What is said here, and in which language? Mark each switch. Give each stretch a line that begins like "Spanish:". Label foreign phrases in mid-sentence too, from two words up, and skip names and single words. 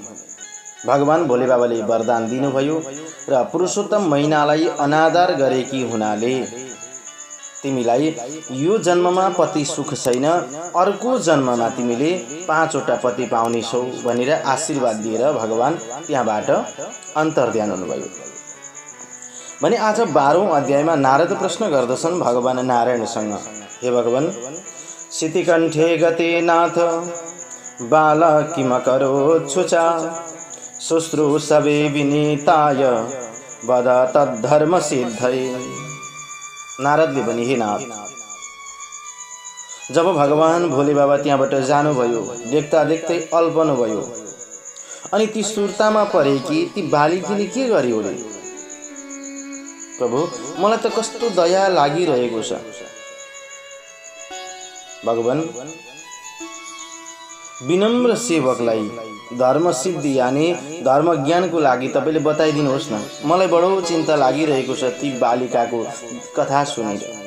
Nepali: भगवान भोले बाबाले वरदान दिनुभयो र पुरुषोत्तम महिनालाई अनादर गरेकी हुनाले तिमीलाई यो जन्ममा पति सुख छैन, अर्को जन्ममा तिमीले 5 वटा पति पाउनेछौ भनेर आशीर्वाद दिएर भगवान त्यहाँबाट अन्तर्ध्यान हुनुभयो। भने आज 12औं अध्यायमा नारद प्रश्न गर्दछन् भगवान नारायणसँग, हे भगवान,
Sanskrit: शितिकण्ठे गते नाथ बाल किमकरोच्छुचा शुश्रूषवे विनीताय वद तद्धर्म सिद्धये।
Nepali: नारदले भने, हे नाथ, जब भगवान भोले बाबा त्यहाँबाट जानुभयो, देख्दा देख्दै अल्पनुभयो अनि ती सुर्तामा परेकी ती बालिकीले के गर्यो रे? प्रभु, मलाई त कस्तो दया लागिरहेको छ। भगवान, विनम्र सेवकलाई धर्म सिद्धि यानी धर्म ज्ञानको लागि तपाईले बताइदिनुहोस् न, मलाई बडो चिन्ता लागिरहेको छ ती बालिकाको कथा सुनेर।